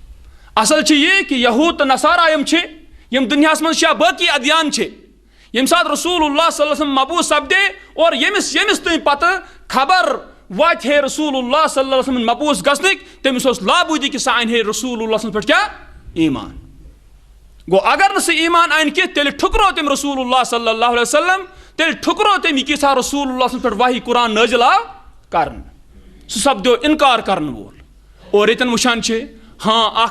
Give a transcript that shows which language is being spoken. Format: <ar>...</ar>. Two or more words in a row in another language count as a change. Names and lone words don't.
<ks>اصل چھِ یہِ کہ یہوٗد تہٕ نصارا یِم چھِ یِم دُنیاہس منٛز چھِ یا باقٕے ادیان چھِ ییٚمہِ ساتہٕ رسول اللہ</ks> <ar>صلی اللہ علیہ وسلم</ar> <ks>مبعوٗث سپدے اور ییٚمِس تانۍ پتہٕ خبر واتہِ ہے رسول اللہ</ks> <ar>صلی اللہ علیہ وسلم</ar> <ks>مبعوٗث گژھنٕکۍ تٔمِس اوس لابوٗدی کہ سُہ انہِ ہے رسول اللہ سٕنٛدِ پٮ۪ٹھ کیاہ ایمان گوٚو اگر نہٕ سُہ ایمان انہِ کینٛہہ تیٚلہِ ٹھُکرو تٔمۍ رسول اللہ</ks> <ar>صلی اللہ علیہ وسلم</ar> <ks>تیٚلہِ ٹھُکرو تٔمۍ یہِ کیٛاہ رسول اللہ سٕنٛدِ پٮ۪ٹھ وحی قرآن نٲزِل آو کرنہٕ سُہ سپدیو انکار کرن وول اور ییٚتٮ۪ن وٕچھان چھِ ہاں اکھ</ks>